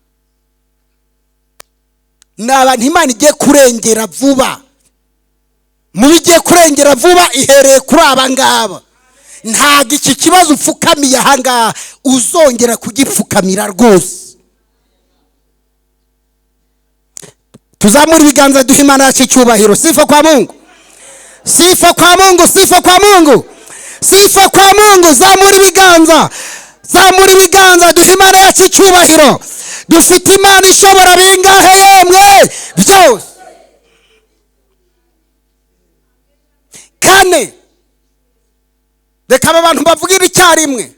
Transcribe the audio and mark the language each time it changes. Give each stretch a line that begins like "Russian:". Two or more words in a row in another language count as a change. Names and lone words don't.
Kinyarwanda: N'abantu Imana igiye kurengera vuba, mubigiye kurengera vuba ihereye kuri aba ngaba. Ntago iki kibazo upfukamiye aha ngaha uzongera kugipfukamira rwose. Tuzamura ibiganza duha Imana yacu icyubahiro.
Swahili: Sifa kwa Mungu, sifa kwa Mungu, sifa kwa Mungu, sifa kwa Mungu.
Kinyarwanda: Zamura ibiganza, zamura ibiganza duha Imana yacu icyubahiro. Dufite Imana ishobora bingahe yemwe byose. Kane, reka aba bantu bavugira icyarimwe.